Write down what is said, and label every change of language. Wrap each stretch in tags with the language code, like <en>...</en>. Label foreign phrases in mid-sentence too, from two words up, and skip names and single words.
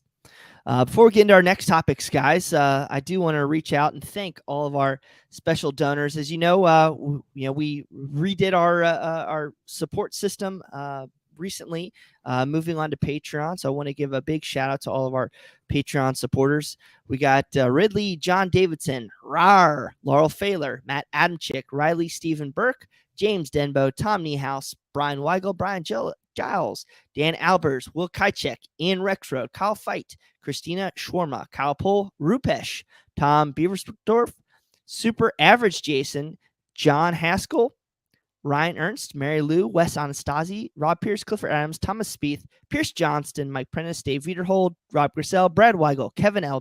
<en>Before we get into our next topics, guys, I do want to reach out and thank all of our special donors. As you know, we redid our support system recently, moving on to Patreon. So I want to give a big shout out to all of our Patreon supporters. We got Ridley, John Davidson, Rar, Laurel Failer, Matt Adamchick, Riley Stephen Burke, James Denbo, Tom Niehaus, Brian Weigel, Brian Giles, Dan Albers, Will Kajcek, Ian Rexroad, Kyle Fight, Christina Schwarma, Kyle Pohl, Rupesh, Tom Beaversdorf, Super Average Jason, John Haskell, Ryan Ernst, Mary Lou, Wes Anastasi, Rob Pierce, Clifford Adams, Thomas Spieth, Pierce Johnston, Mike Prentice, Dave Viederhold, Rob Grissell, Brad Weigel, Kevin L.</en>